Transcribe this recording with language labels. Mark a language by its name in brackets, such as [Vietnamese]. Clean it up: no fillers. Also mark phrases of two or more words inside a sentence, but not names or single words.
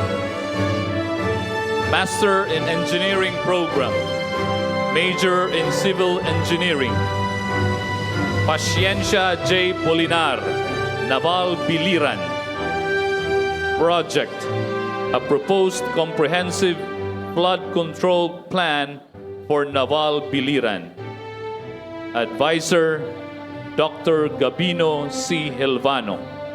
[English] Master in Engineering Program, Major in Civil Engineering. Paciencia J. Polinar, Naval Biliran. Project: A proposed comprehensive flood control plan for Naval Biliran. Advisor, Dr. Gabino C. Helvano.